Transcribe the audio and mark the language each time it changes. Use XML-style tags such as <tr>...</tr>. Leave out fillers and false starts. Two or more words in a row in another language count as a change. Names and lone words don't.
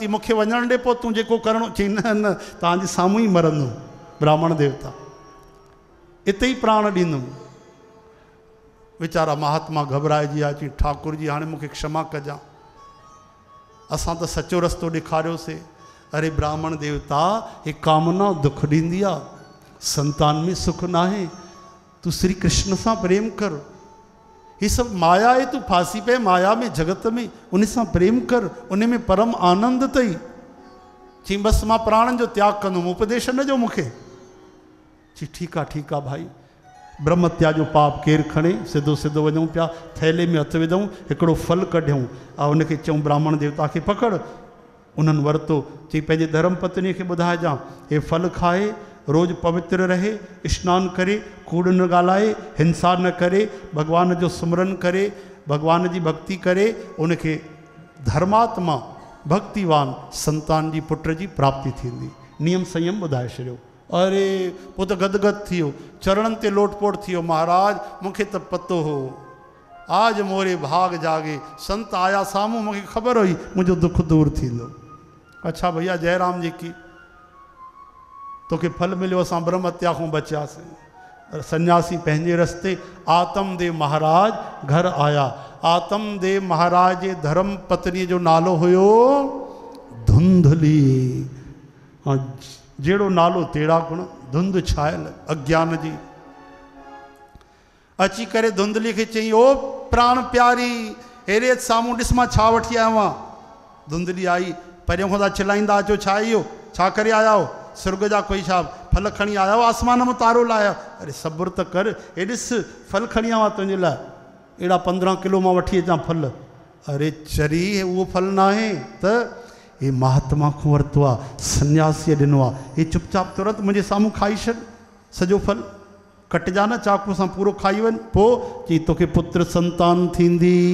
<sd>मूंखे वञणु ॾे, पोइ तूं जेको करिणो। चई न न, तव्हांजे साम्हूं ई मरंदुमि ब्राह्मण देवता, हिते ई प्राण ॾींदुमि। वीचारा महात्मा घबराइजी विया। चई ठाकुर जी हाणे मूंखे क्षमा कजां, असां त सचो रस्तो ॾेखारियोसीं। अरे ब्राह्मण देवता, हे कामना दुख ॾींदी आहे, संतान में सुख न आहे। तूं श्री कृष्ण सां प्रेम कर, ये सभु माया आहे, तूं फासी पए माया में, जगत में, उन सां प्रेम कर, उन में परम आनंद अथई। चई बसि मां प्राणनि जो त्याग कंदुमि, उपदेश न ॾियो मूंखे। चई ठीकु आहे भाई, ब्रह्मत्या जो पाप केरु खणे? सिधो सिधो वञूं पिया, थैले में हथु विधऊं, हिकिड़ो फल कढियऊं ऐं उनखे चऊं ब्राह्मण देवता खे पकड़। उन्हनि वरितो, चई पंहिंजे धर्म पत्नीअ खे ॿुधाइजां हे फल खाए, रोज़ पवित्र रहे, स्नान करे, कूड़ न ॻाल्हाए, हिंसा न करे, भगवान जो सुमरन करे, भगवान जी भक्ति करे, उनखे धर्मात्मा भक्तिवान संतान जी पुट जी प्राप्ति थींदी। नियम संयम ॿुधाए छॾियो। अरे पोइ त गदगद थी वियो, चरणनि ते लोटपोट थी वियो, महाराज मूंखे त पतो हो,</sd> <hi>आज मोरे भाग जागे,</hi> <sd>संत आया साम्हूं, मूंखे ख़बर हुई मुंहिंजो दुख दूर थींदो। अच्छा भैया जयराम जी की तोखे फल मिलियो, असां ब्रह्म हत्या खां बचियासीं। सन्यासी पंहिंजे रस्ते, आतमदेव महाराज घर आया। आतमदेव महाराज जे धर्म पत्नीअ जो नालो हुयो धुंधली। जहिड़ो नालो तहिड़ा गुण, धुंध छायल अज्ञान जी। अची करे धुंधली खे चई, ओ प्राण प्यारी, हेरे साम्हूं ॾिस मां छा वठी आयो आहियां। धुंधली आई, परियों खां था चिलाईंदा अचो, छा इहो, छा करे आया हो, सुर्ग जा कोई छा फल खणी आया हो, आसमान में तारो लाया। अरे सब्र त कर, हे ॾिस फल खणी आवा तुंहिंजे लाइ, अहिड़ा 15 किलो मां वठी अचां फल। अरे चरी उहो फल न आहे त हे महात्मा खां वरितो आहे, सन्यासीअ ॾिनो आहे, हे चुपचाप तुरंत मुंहिंजे साम्हूं खाई छॾ सॼो फल, कटिजा न चाकू सां पूरो खाई वञ, पोइ चई तोखे पुत्र संतान थींदी।</sd>